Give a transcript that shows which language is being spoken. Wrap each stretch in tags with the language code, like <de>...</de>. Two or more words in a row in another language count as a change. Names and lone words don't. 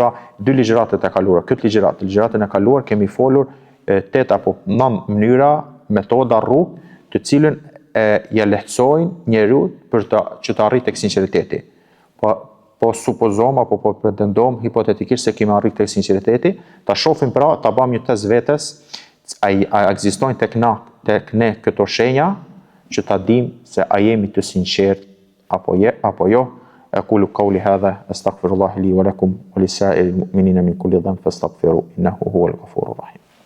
<sq>Pra, dy ligjëratat e kaluara, ligjëratën e kaluar kemi folur 8 apo 9 mënyra, metoda, rrugë, të cilën ja lehtësojnë njeriu që të arrijë tek sinqeriteti. Po supozojmë apo po pretendojmë hipotetikisht se kemi arritur tek sinqeriteti, ta shohim pra, ta bëjmë një test vetes, a ekzistojnë tek ne këto shenja që ta dimë se a jemi të sinqert apo jo.</sq> <ar>أقول قولي هذا أستغفر الله لي ولكم ولسائر المؤمنين من كل ذنب فاستغفروا إنه هو الغفور الرحيم.</ar>